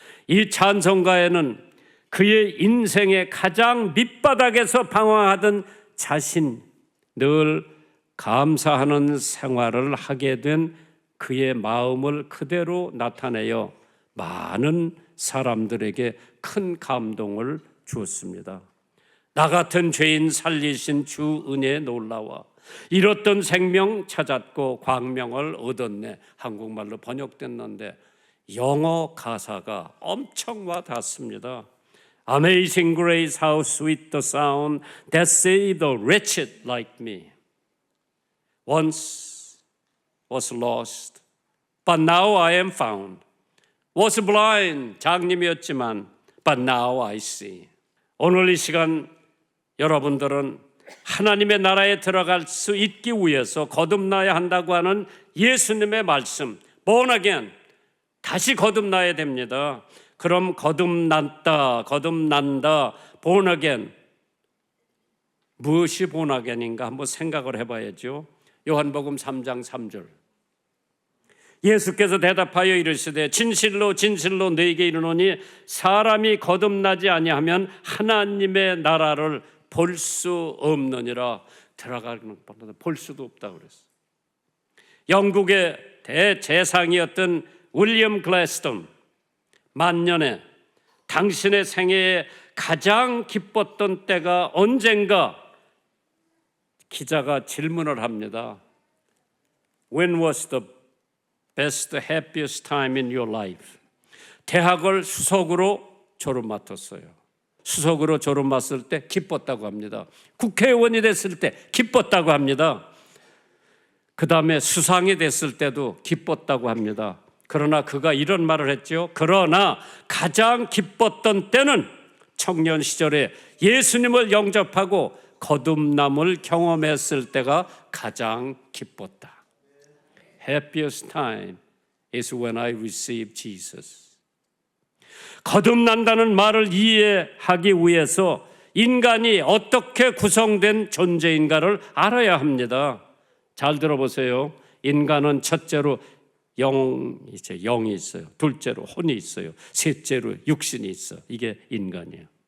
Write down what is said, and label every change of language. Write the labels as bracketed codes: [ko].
[ko] 이 찬송가에는 그의 인생의 가장 밑바닥에서 방황하던 자신, 늘 감사하는 생활을 하게 된 그의 마음을 그대로 나타내어 많은 사람들에게 큰 감동을 주었습니다. 나 같은 죄인 살리신 주 은혜에 놀라워 잃었던 생명 찾았고 광명을 얻었네. 한국말로 번역됐는데 영어 가사가 엄청 와닿습니다. [en] Amazing grace, how sweet the sound that saved a wretched like me. Once was lost, but now I am found. Was blind, [ko] 장님이었지만, [en] but now I see. [ko] 오늘 이 시간 여러분들은 하나님의 나라에 들어갈 수 있기 위해서 거듭나야 한다고 하는 예수님의 말씀, [en] born again, [ko] 다시 거듭나야 됩니다. 그럼 거듭난다, [en] born again. [ko] 무엇이 [en] born again [ko] 인가 한번 생각을 해봐야죠. 요한복음 3장 3절. 예수께서 대답하여 이르시되 진실로 진실로 너희에게 이르노니 사람이 거듭나지 아니하면 하나님의 나라를 볼 수 없느니라. 들어가는 것보다 볼 수도 없다고 그랬어요. 영국의 대재상이었던 윌리엄 글래스톤, 만년에 당신의 생애에 가장 기뻤던 때가 언젠가 기자가 질문을 합니다. [en] When was the best, happiest time in your life? [ko] 대학을 수석으로 졸업 맡았어요. 수석으로 졸업 맡을 때 기뻤다고 합니다. 국회의원이 됐을 때 기뻤다고 합니다. 그 다음에 수상이 됐을 때도 기뻤다고 합니다. 그러나 그가 이런 말을 했죠. 그러나 가장 기뻤던 때는 청년 시절에 예수님을 영접하고 거듭남을 경험했을 때가 가장 기뻤다. [en] Happiest time is when I received Jesus. [ko] 거듭난다는 말을 이해하기 위해서 인간이 어떻게 구성된 존재인가를 알아야 합니다. 잘 들어보세요. 인간은 첫째로 영이 있어요. 둘째로 혼이 있어요. 셋째로 육신이 있어. 이게 인간이에요.